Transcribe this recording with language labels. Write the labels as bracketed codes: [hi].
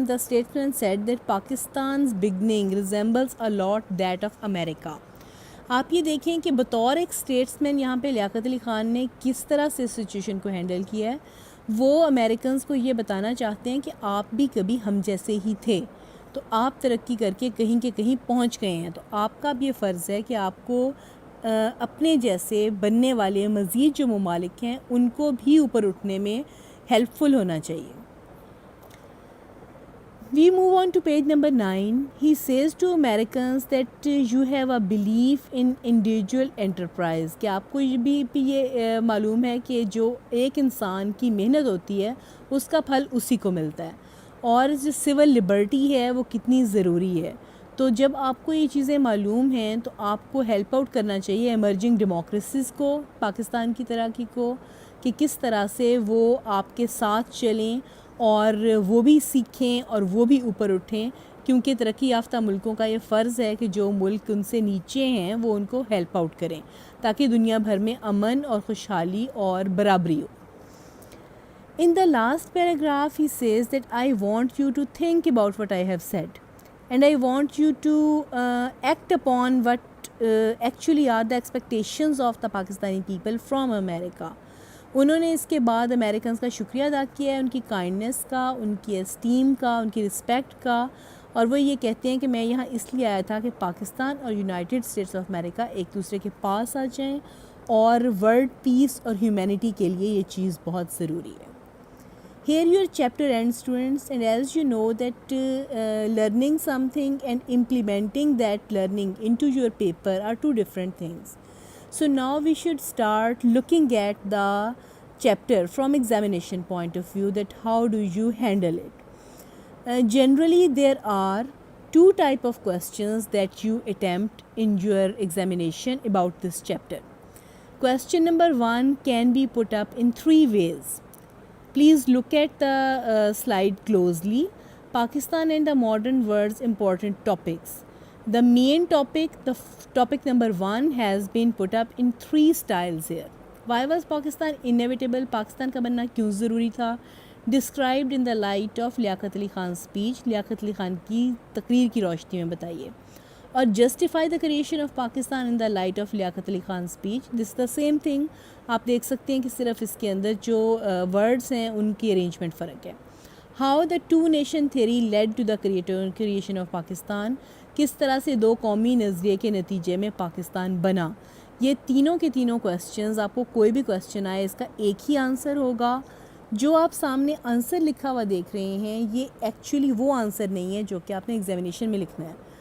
[en] The statesman said that Pakistan's beginning resembles a lot that of America. [ur] آپ یہ دیکھیں کہ بطور ایک اسٹیٹسمین یہاں پہ لیاقت علی خان نے کس طرح سے سچویشن کو ہینڈل کیا ہے. وہ امریکنز کو یہ بتانا چاہتے ہیں کہ آپ بھی کبھی ہم جیسے ہی تھے، تو آپ ترقی کر کے کہیں کے کہیں پہنچ گئے ہیں، تو آپ کا بھی یہ فرض ہے کہ آپ کو اپنے جیسے بننے والے مزید جو ممالک ہیں ان کو بھی اوپر اٹھنے میں ہیلپ فل ہونا چاہیے. [en] We move on to page number 9. He says to Americans that you have a belief in individual enterprise. [ur] کہ آپ کو یہ معلوم ہے کہ جو ایک انسان کی محنت ہوتی ہے اس کا پھل اسی کو ملتا ہے، اور جو سول لبرٹی ہے وہ کتنی ضروری ہے. تو جب آپ کو یہ چیزیں معلوم ہیں تو آپ کو ہیلپ آؤٹ کرنا چاہیے ایمرجنگ ڈیموکریسیز کو، پاکستان کی ترقی کو، کہ کس طرح سے وہ آپ کے ساتھ چلیں اور وہ بھی سیکھیں اور وہ بھی اوپر اٹھیں، کیونکہ ترقی یافتہ ملکوں کا یہ فرض ہے کہ جو ملک ان سے نیچے ہیں وہ ان کو ہیلپ آؤٹ کریں تاکہ دنیا بھر میں امن اور خوشحالی اور برابری ہو. [en] In the last paragraph he says that I want you to think about what I have said and I want you to act upon what actually are the expectations of the Pakistani people from America. [ur] انہوں نے اس کے بعد Americans کا شکریہ ادا کیا ہے، ان کی کائنڈنس کا، ان کی اسٹیم کا، ان کی رسپیکٹ کا، اور وہ یہ کہتے ہیں کہ میں یہاں اس لیے آیا تھا کہ پاکستان اور یونائٹڈ اسٹیٹس آف امریکہ ایک دوسرے کے پاس آ جائیں، اور ورلڈ پیس اور ہیومینٹی کے لیے یہ چیز بہت ضروری ہے. [en] Here your chapter ends, students, and as you know that learning something and implementing that learning into your paper are two different things. So now we should start looking at the chapter from examination point of view, that how do you handle it. Generally there are two type of questions that you attempt in your examination about this chapter. Question number 1 can be put up in 3 ways. Please look at the slide closely. Pakistan and the modern world's important topics. The main topic, topic number 1 has been put up in 3 styles here. Why was Pakistan inevitable? [ur] Pakistan کا بننا کیوں ضروری تھا؟ [en] Described in the light of [ur] Liaquat Ali Khan speech. Liaquat Ali Khan کی تقریر کی روشنی میں بتائیے. [en] اور justify the creation of Pakistan in the light of Liaquat Ali Khan speech. This is the same thing. [ur] آپ دیکھ سکتے ہیں کہ صرف اس کے اندر جو words ہیں ان کی arrangement فرق ہے. [en] How the two nation theory led to the creation of Pakistan. [ur] کس طرح سے 2 قومی نظریے کے نتیجے میں پاکستان بنا. یہ تینوں کے تینوں کویسچنز، آپ کو کوئی بھی کویسچن آئے اس کا ایک ہی آنسر ہوگا. جو آپ سامنے آنسر لکھا ہوا دیکھ رہے ہیں یہ ایکچولی وہ آنسر نہیں ہے جو کہ آپ نے ایگزامینیشن میں لکھنا ہے.